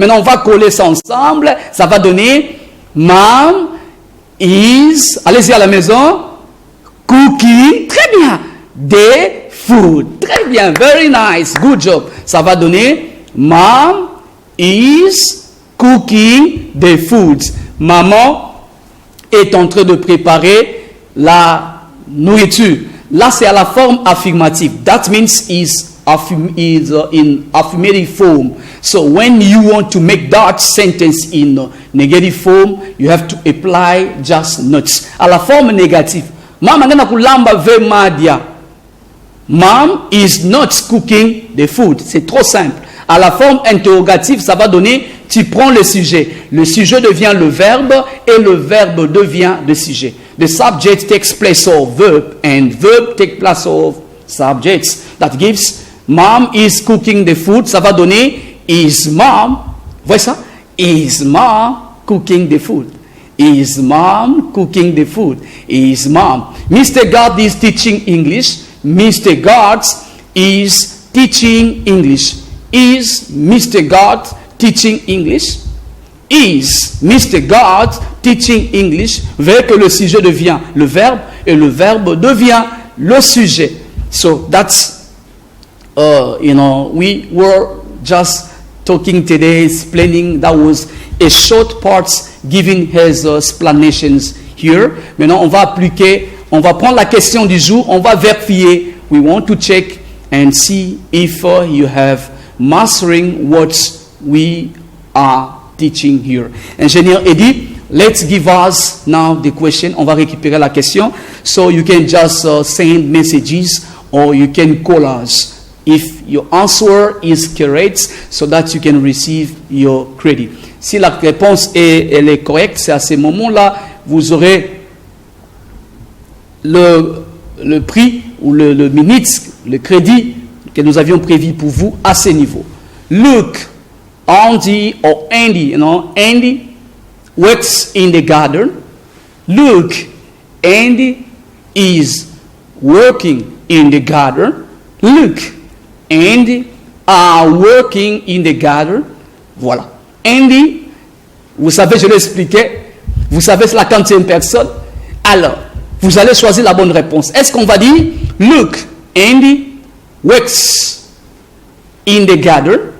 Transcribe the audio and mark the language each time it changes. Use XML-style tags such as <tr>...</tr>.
<fr>Maintenant, on va coller ça ensemble. Ça va donner mom is, allez-y à la maison, cooking, très bien, des food, très bien,</fr> <en>very nice, good job.</en> <fr>Ça va donner</fr> <en>mom is cooking the food.</en> <fr>Maman est en train de préparer la nourriture. Là, c'est à la forme affirmative.</fr> <en>That means is in affirmative form. So when you want to make that sentence in negative form, you have to apply just not.</en> <fr>À la forme négative.</fr> <ln>Mama ngana kulamba ve madia.</ln> <en>Mom is not cooking the food.</en> <fr>C'est trop simple. À la forme interrogative, ça va donner, tu prends le sujet. Le sujet devient le verbe et le verbe devient le sujet.</fr> <en>The subject takes place of verb and verb takes place of subjects. That gives mom is cooking the food.</en> <fr>Ça va donner</fr> <en>is mom.</en> <fr>Voyez ça?</fr> <en>Is mom cooking the food? Is mom cooking the food? Is mom. Mr. God is teaching English. Mr. God is teaching English. Is Mr. God teaching English? Is Mr. God teaching English?</en> <fr>Vous verrez que le sujet devient le verbe et le verbe devient le sujet.</fr> <en>So that's, we were just talking today, explaining. That was a short part giving his explanations here.</en> <fr>Maintenant, on va appliquer, on va prendre la question du jour, on va vérifier.</fr> <en>We want to check and see if you have mastering what we are teaching here. Ingénieur Eddy, let's give us now the question.</en> <fr>On va récupérer la question.</fr> <en>So you can just send messages or you can call us if your answer is correct so that you can receive your credit.</en> <fr>Si la réponse elle est correcte, c'est à ce moment-là, vous aurez le prix ou le minute, le crédit que nous avions prévu pour vous à ce niveau.</fr> <en>Look, Andy or Andy, Andy works in the garden. Look, Andy is working in the garden. Look, Andy are working in the garden.</en> <fr>Voilà. Andy, vous savez, je l'ai expliqué. Vous savez, c'est la 40e personne. Alors, vous allez choisir la bonne réponse. Est-ce qu'on va dire,</fr> <en>look, Andy works in the garden?</en>